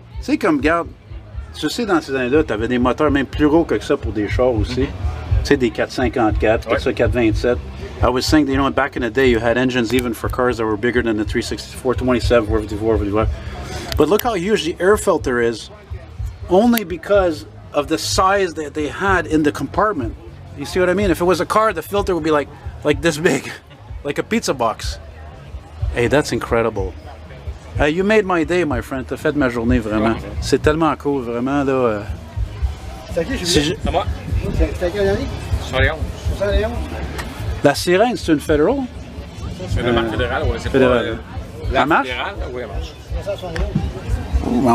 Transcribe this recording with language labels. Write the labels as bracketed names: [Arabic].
[French] Tu sais, comme, regarde, tu sais, dans ces années-là, t'avais des moteurs même plus gros que ça pour des chars aussi. Tu sais, des 454, ouais. 427. [English] I was saying, you know, back in the day, you had engines even for cars that were bigger than the 364, 27, 454. But look how huge the air filter is, only because of the size that they had in the compartment. You see what I mean? If it was a car, the filter would be like this big, like a pizza box. Hey, that's incredible. You made my day, my friend. [French] T'as fait ma journée, vraiment. C'est tellement cool, vraiment, là. C'est qui, Julien? C'est moi. C'est quelle année? 71. 71? La sirène, c'est une Federal? C'est une marque fédérale, oui. C'est fédérale. pas la Elle marche? fédérale, oui, elle marche. 1971.